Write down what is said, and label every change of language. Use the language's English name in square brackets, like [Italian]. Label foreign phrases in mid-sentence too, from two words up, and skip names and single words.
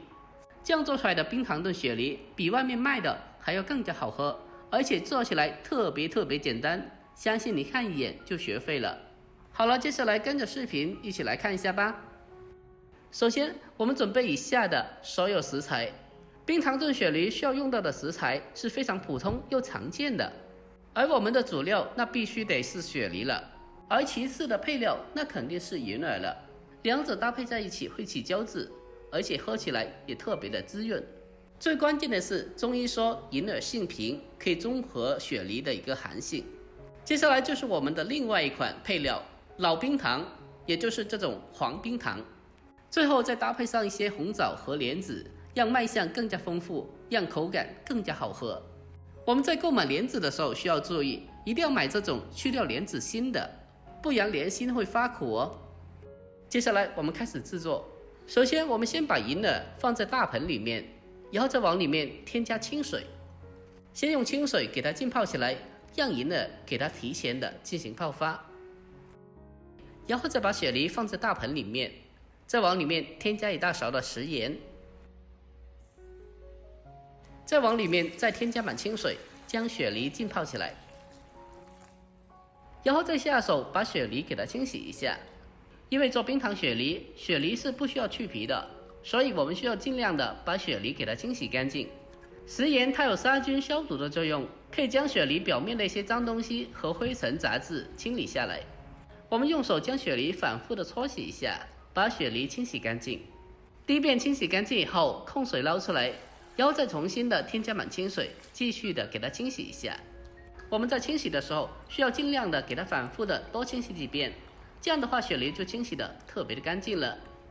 [Chinese] 這樣做出來的冰糖燉雪梨比外面賣的還要更加好喝，而且做起來特別簡單，相信你看一眼就學會了。好了，接下來跟着視頻一起來看一下吧。首先，我們準備以下的所有食材。冰糖燉雪梨需要用到的食材是非常普通又常見的，而我們的主料那必須得是雪梨了，而其次的配料那肯定是銀耳了，兩者搭配在一起會起膠質，而且喝起來也特別的滋潤。最關鍵的是中醫說銀耳性平，可以中和雪梨的一個寒性。接下來就是我們的另外一款配料老冰糖，也就是這種黃冰糖，最後再搭配上一些紅棗和蓮子，讓賣相更加豐富，讓口感更加好喝。我們在購買蓮子的時候需要注意，一定要買這種去掉蓮子心的，不然蓮心會發苦哦。接下來我們開始製作。首先我們先把銀耳放在大盆裡面，然後再往裡面添加清水，先用清水給它浸泡起來，讓銀耳給它提前的進行泡發。然後再把雪梨放在大盆裡面，再往裡面添加一大勺的食鹽，再往裡面再添加滿清水，將雪梨浸泡起來。然後再下手把雪梨給它清洗一下，因為做冰糖雪梨，雪梨是不需要去皮的，所以我們需要盡量的把雪梨給它清洗乾淨。食鹽它有殺菌消毒的作用，可以將雪梨表面的一些髒東西和灰塵雜質清理下來。我們用手將雪梨反覆的搓洗一下，把雪梨清洗乾淨。第一遍清洗乾淨以後，控水撈出來，然後再重新的添加滿清水，繼續的給它清洗一下。我們在清洗的時候，需要盡量的給它反覆的多清洗幾遍，這樣的話雪梨就清洗的特別的乾淨了。